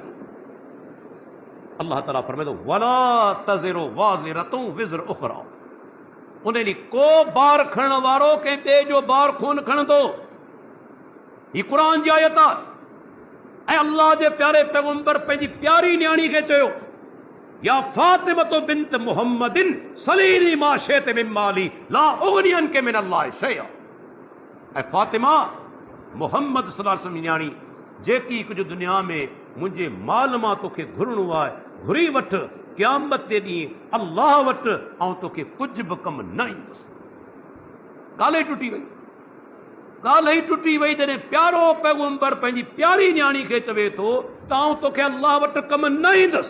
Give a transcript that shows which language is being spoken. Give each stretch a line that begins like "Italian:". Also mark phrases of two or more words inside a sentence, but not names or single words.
Sindhi: अल्लाह ताला फरमाईंदो
Arabic: ولا تزر وازرة وزر أخرى.
Sindhi: उन ॾींहुं को बार खणण वारो कंहिं ॿिए जो बार कोन खणंदो। ही क़ुर जी आयत आहे। ऐं अल्लाह जे प्यारे पैगंबर पंहिंजी प्यारी न्याणी खे चयो,
Arabic: يا فاطمة بنت محمد سليني ما شئت من مالي لا أغني عنك من الله شيئا.
Sindhi: ऐं फातिमा मुहम्मद
Arabic: صلى الله عليه وسلم
Sindhi: न्याणी, जेकी कुझु दुनिया में मुंहिंजे माल मां तोखे घुरणो आहे, घुरी वठ, क़यामत जे ॾींहुं अल्लाह वटि ऐं तोखे कुझु बि कमु न ईंदुसि। ॻाल्हि ई टुटी वई। ॻाल्हि ई टुटी वई जॾहिं प्यारो पैगंबर पंहिंजी प्यारी न्याणी खे चवे थो त आउं तोखे अल्लाह वटि कमु न ईंदुसि।